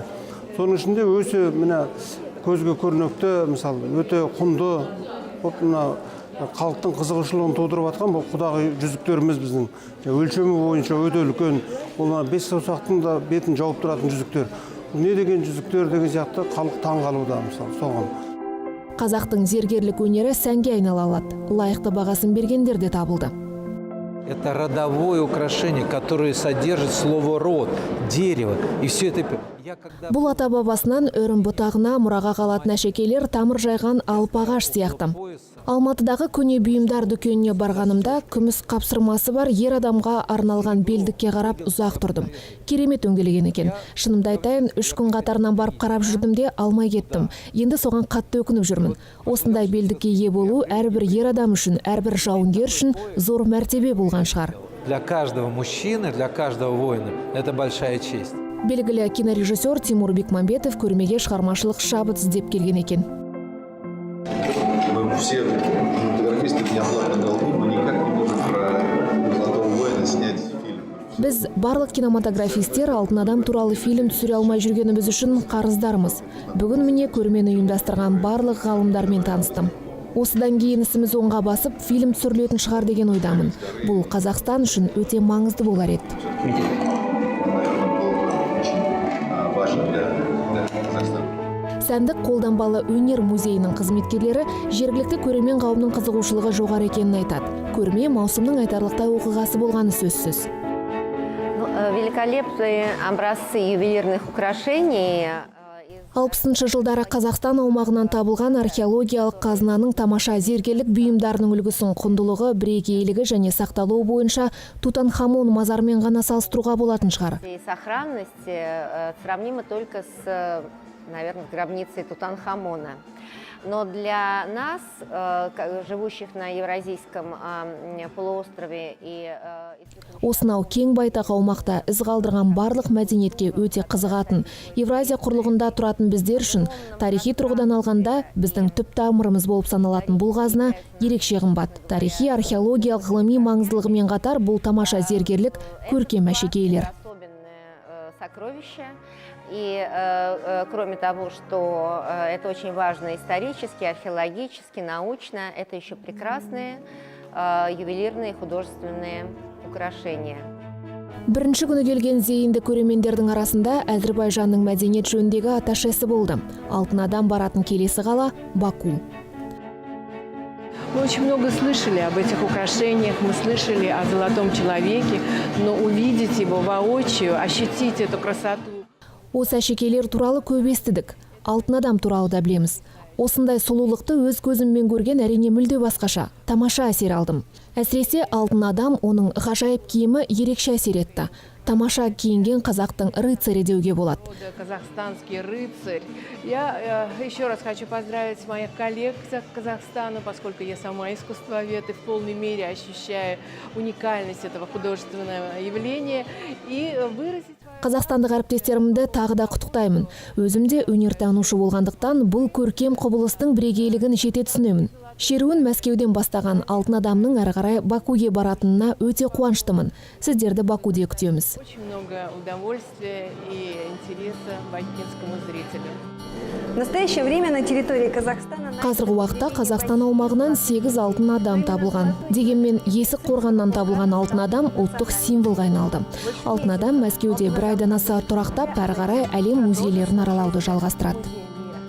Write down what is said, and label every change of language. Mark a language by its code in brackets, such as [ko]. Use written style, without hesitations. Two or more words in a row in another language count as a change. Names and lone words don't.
[kk] Соның ішінде өте көзге көрнекті, мысалы, өте құнды, халықтың қызығушылығын тудырып жатқан бұл құдағы жүзіктеріміз біздің. Өлшемі бойынша өте үлкен, ол 5 саусақтың да бетін жауып тұратын жүзіктер. Не деген жүзіктер деген сияқты халық таң қалуда, мысалы, соған. Қазақтың зергерлік өнері сәнге айнала алады. Лайықты бағасын бергендер де табылды. [ru] Это родовое украшение, которое содержит слово «род», дерево. И все это... [kk] Бұл ата бабасынан өрім бұтағына мұраға қалатын әшекейлер тамыр жайған алып ағаш сияқты. Алматыдағы көне бұйымдар дүкеніне барғанымда күміс қапсырмасы бар ер адамға арналған белдікке қарап ұзақ тұрдым. Керемет өңделеген екен. Шынымды айтайын, 3 күн қатарынан барып қарап жүрдім де алмай кеттім. Енді соған қатты өкініп жүрмін. Осындай белдікке ие болу әрбір ер адам үшін, әрбір жауынгер үшін зор мәртебе болған шығар. [ru] Для каждого мужчины, для каждого воина это большая честь. [kk] Белгілі кинорежиссер Тимур Бекмамбетов көрмеге шығармашылық шабыт іздеп келген екен. [ru] Мы все фотографисты неоплатной долги, мы никак не можем про «Золотого воина» снять фильм. [kk] Біз барлық кинематографистер алтын адам туралы фильм түсіре алмай жүргеніміз үшін қарыздармыз. Бүгін міне көрмені ұйымдастырған барлық ғалымдармен таныстым. Осыдан кейін ісіміз оңға басып, фильм түсірілетін шығар деген ойдамын. Бұл Қазақстан үшін өте маңызды болар еді. Сәндік қолданбалы өнер музейінің қызметкерлері жергілікті көрермен қауымның қызығушылығы жоғары екенін айтады. Көрме маусымның айтарлықтай оқиғасы болғаны сөзсіз. [ru] Великолепные образцы ювелирных украшений. [kk] 60-шы жылдары Қазақстан аумағынан табылған археологиялық қазынаның тамаша зергерлік бұйымдарының үлгісін құндылығы, бірегейлігі және сақталуы бойынша Тутанхамон мазармен ғана салыстыруға болатын шығар. [ru] Сохранность сравнима только с, наверное, гробницей Тутанхамона. Но для нас, живущих на Евразийском полуострове и... [kk] Осынау кең байтақ аумақта із қалдырған барлық мәдениетке өте қызығатын Евразия құрлығында тұратын біздер үшін тарихи тұрғыдан алғанда біздің түп тамырымыз болып саналатын бұл қазына ерекше қымбат. Тарихи археологиялық ғылыми маңыздылығымен қатар бұл тамаша зергерлік көркем әшекейлер. [ru] И кроме того, что это очень важно исторически, археологически, научно, это еще прекрасные ювелирные художественные украшения. [kk] Бірінші күні келген зейінді көрермендердің арасында Әзірбайжанның мәдениет жөніндегі атташесі болды. Алтын адам баратын келесі қала Баку. [ru] Мы очень много слышали об этих украшениях, мы слышали о золотом человеке, но увидеть его воочию, ощутить эту красоту. [kk] Осы әшекейлер туралы көп естідік. Алтын адам туралы да білеміз. Осындай сұлулықты өз көзіммен көрген әрине мүлде басқаша. Тамаша әсер алдым. Әсіресе алтын адам, оның ғажайып киімі ерекше әсер етті. тамаша киінген қазақтың рыцари деуге болады. [ru] Казахстанский рыцарь. Я еще раз хочу поздравить моих коллег из Казахстана, поскольку я сама искусствовед и в полной мере ощущаю уникальность этого художественного явления и выразить... [kk] Қазақстандық әріптестерімді тағы да құттықтаймын. Өзімде өнертанушы болғандықтан бұл көркем құбылыстың бірегейлігін жете түсінемін. Шеруін Мәскеуден бастаған алтын адамның әрі қарай Бакуге баратынына өте қуаныштымын. Сіздерді Бакуде күтеміз. [ru] Очень много удовольствия и интереса бакинскому зрителю. В настоящее время на территории Казахстана... [kk] Қазіргі уақытта Қазақстан аумағынан 8 алтын адам табылған. Дегенмен есік қорғаннан табылған алтын адам ұлттық символға айналды. Алтын адам Мәскеуде бір айдан аса тұрақтап, әрі қарай әлем музейлерін аралауды жалғастырады.